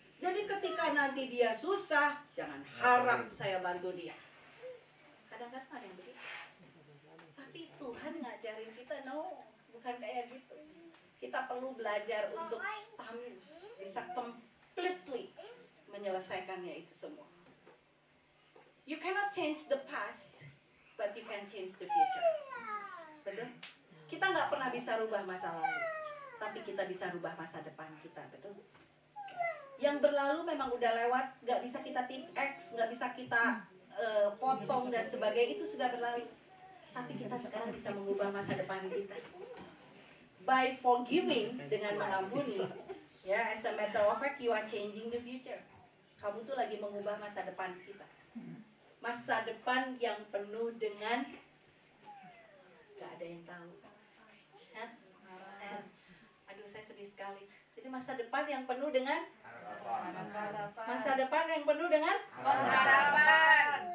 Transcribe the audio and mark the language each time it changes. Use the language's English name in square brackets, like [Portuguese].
[Indonesian] Jadi ketika nanti dia susah, jangan harap saya bantu dia. Kadang-kadang ada yang begitu. Tapi Tuhan ngajarin kita, no, bukan kayak gitu. Kita perlu belajar untuk bisa completely menyelesaikannya itu semua. [English] You cannot change the past, but you can change the future. [Indonesian] Betul? Kita nggak pernah bisa rubah masa lalu, tapi kita bisa rubah masa depan kita, betul? Yang berlalu memang udah lewat, nggak bisa kita tip X, nggak bisa kita potong dan sebagainya, itu sudah berlalu. Tapi kita sekarang bisa mengubah masa depan kita. [English] By forgiving, dengan mengampuni, ya, as a matter of fact, you are changing the future. [Indonesian] Kamu tuh lagi mengubah masa depan kita. Masa depan yang penuh dengan nggak ada yang tahu. Hah? Aduh, saya sedih sekali. Jadi masa depan yang penuh dengan masa depan yang penuh dengan pengharapan.